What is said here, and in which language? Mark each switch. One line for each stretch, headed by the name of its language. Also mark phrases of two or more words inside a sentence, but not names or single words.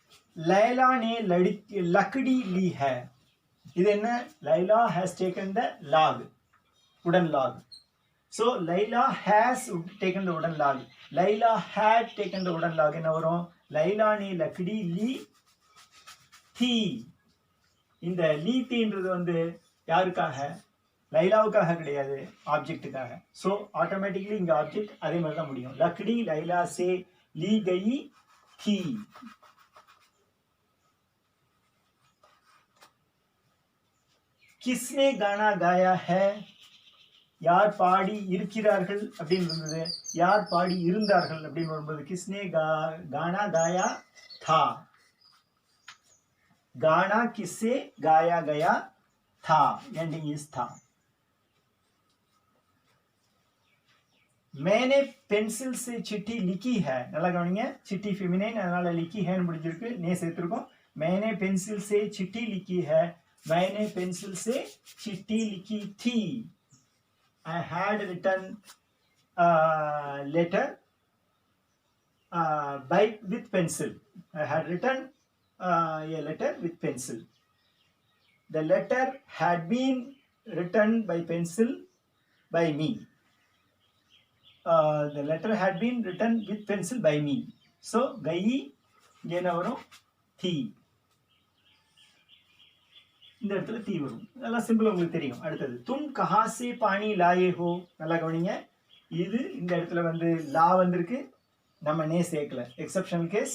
Hindi: लैला ने लकड़ी ली है.
Tamil: இது என்ன?
English: லைலா has taken the log, wooden log. So லைலா has taken the wooden log. லைலா had taken the wooden log.
Tamil: என்ன வரும்?
Hindi: லைலா ने लकड़ी ली थी.
Tamil: இந்த லீ தீன்றது வந்து யாருக்காக? லைலாவுக்காக கிடையாது, ஆப்ஜெக்ட்டுக்காக. ஸோ ஆட்டோமேட்டிக்கலி இங்கே ஆப்ஜெக்ட் அதே மாதிரி தான் முடியும்.
Hindi: लकड़ी लैला से ली गई थी. किसने गाना गाया है?
Tamil: யார் பாடி இருக்கிறார்கள் அப்படின்னு இருந்தது, யார் பாடி இருந்தார்கள் அப்படின்னு வரும்போது
Hindi: किसने गाना गाया था. गाना किससे गाया गया था,
English: ending is
Hindi: था. मैंने पेंसिल से चिट्ठी लिखी है.
Tamil: நல்லா கவனிங்க,
Hindi: चिट्ठी फेमिनिन
Tamil: அதனால
Hindi: लिखी है
Tamil: முடிஞ்சிருக்கு, நே சேர்த்திருக்கோம்.
Hindi: मैंने पेंसिल से चिट्ठी लिखी है. मैंने पेंसिल से चिट्ठी लिखी थी.
English: I had written letter with pencil. I had written a letter with pencil. The letter had been written by pencil by me. The letter had been written with pencil by me.
Tamil: So gayi என்ன வரும்? थी. இந்த இடத்துல தீ வரும். அதெல்லாம் சிம்பிள் உங்களுக்கு தெரியும். அடுத்தது
Hindi: तुम कहाँ से पानी लाए हो.
Tamil: நல்லா கவனிங்க, இது இந்த இடத்துல வந்து லா வந்திருக்கு, நம்ம நே சேர்க்கல, எக்ஸப்ஷனல் கேஸ்.